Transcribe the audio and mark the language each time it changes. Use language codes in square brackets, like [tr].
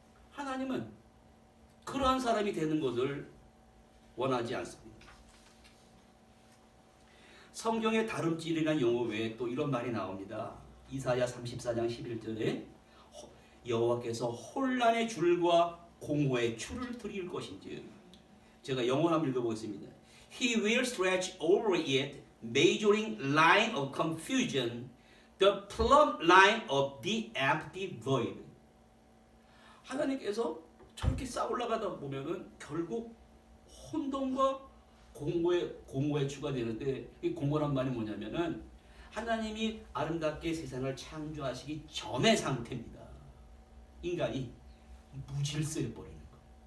[ko] 하나님은 그러한 사람이 되는 것을 원하지 않습니다. 성경의 다름질이라는 용어 외에 또 이런 말이 나옵니다. 이사야 34장 11절에 여호와께서 혼란의 줄과 공허의 추를 드릴 것인지. 제가 영어 한번 읽어보겠습니다. [en] He will stretch over it, measuring line of confusion, the plumb line of the empty void. [ko] 하나님께서 저렇게 쌓아 올라가다 보면은 결국 혼돈과 공허의 추가 되는데, 이 공허란 말이 뭐냐면은 하나님이 아름답게 세상을 창조하시기 전의 상태입니다. 인간이 무질서해 버리는 거.